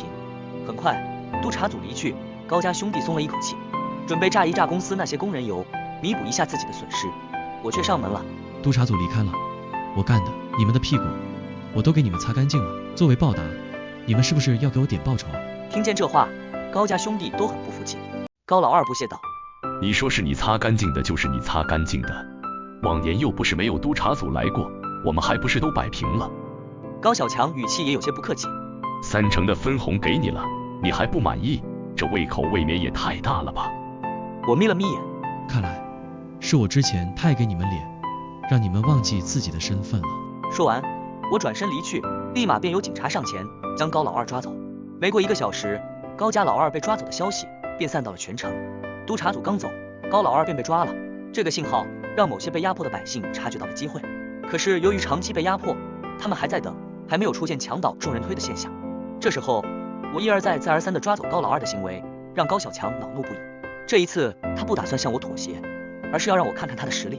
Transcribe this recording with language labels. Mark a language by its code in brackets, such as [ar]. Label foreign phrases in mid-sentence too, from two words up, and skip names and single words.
[zh] 很快，督察組離去，高家兄弟鬆了一口氣，準備榨一榨公司那些工人油，彌補一下自己的損失。我卻上門了。督察組離開了，我幹的，你們的屁股我都給你們擦乾淨了。作為報答，你們是不是要給我點報酬啊？聽見這話，高家兄弟都很不服氣。高老二不屑道： 你說是你擦乾淨的，就是你擦乾淨的。往年又不是没有督察組來过，我們還不是都擺平了？高小強語氣也有些不客氣。 3成的分紅給你了，你還不滿意？這胃口未免也太大了吧？我眯了眯眼，看來是我之前太給你們臉，讓你們忘記自己的身份了。說完，我轉身離去，立馬便有警察上前將高老二抓走。沒過1個小時，高家老二被抓走的消息便散到了全城。督察組剛走，高老二便被抓了。這個信號讓某些被壓迫的百姓察覺到了機會，可是由於長期被壓迫，他們還在等，還沒有出現牆倒眾人推的現象。這時候，我一而再再而三地抓走高老二的行為，讓高小強惱怒不已。這一次，他不打算向我妥協，而是要讓我看看他的實力。